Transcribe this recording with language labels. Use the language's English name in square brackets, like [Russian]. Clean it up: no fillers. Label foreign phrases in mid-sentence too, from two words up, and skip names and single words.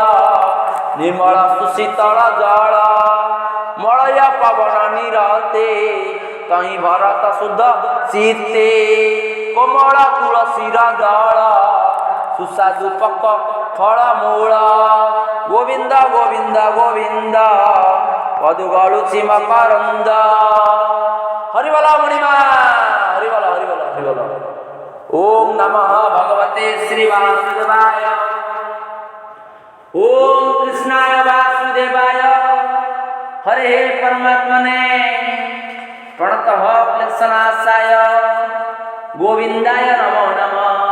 [Odia] ନିର୍ମଳ ସୁଶୀତଳ ଜଳ ମଳୟ ପବନ ନିରତେ ତହିଁ ଭରତ ଶୁଦ୍ଧ ଶୀତେ କୋମଳ ତୁଳସୀର ଦଳ ସୁସ୍ୱାଦୁ ପକ ଫଳମୂଳ ଗୋବିନ୍ଦ ଗୋବିନ୍ଦ ଗୋବିନ୍ଦ ପଦୁ ଗଳୁଛି ମକରନ୍ଦ ହରିବଲ ମଣିମା ହରିବଲ ହରିବଲ ହରିବଲ। [Sanskrit] ओम नमः भगवते श्री वासुदेवाय ओम कृष्णाय वासुदेवाय हरे परमात्मने प्रणतः क्लेशनाशाय गोविंदाय नमो नमः।